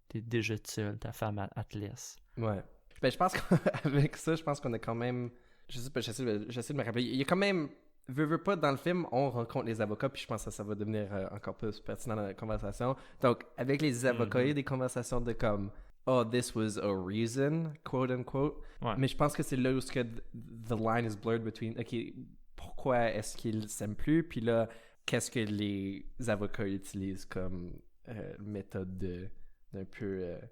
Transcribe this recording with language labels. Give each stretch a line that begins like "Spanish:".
French: T'es déjà seul, ta femme, elle te laisse. Ouais. Ben, je pense qu'avec ça, je pense qu'on a quand même... Je sais pas, j'essaie de me rappeler. Il y a quand même... Veux pas, dans le film, on rencontre les avocats, puis je pense que ça va devenir encore plus pertinent dans la conversation. Donc, avec les avocats, il y a des conversations de comme...
English: Oh, this was a reason, quote unquote.
French: Ouais. Mais je pense que c'est là où
English: the line is blurred between...
French: OK, pourquoi est-ce qu'ils s'aiment plus? Puis là, qu'est-ce que les avocats utilisent comme méthode d'un peu...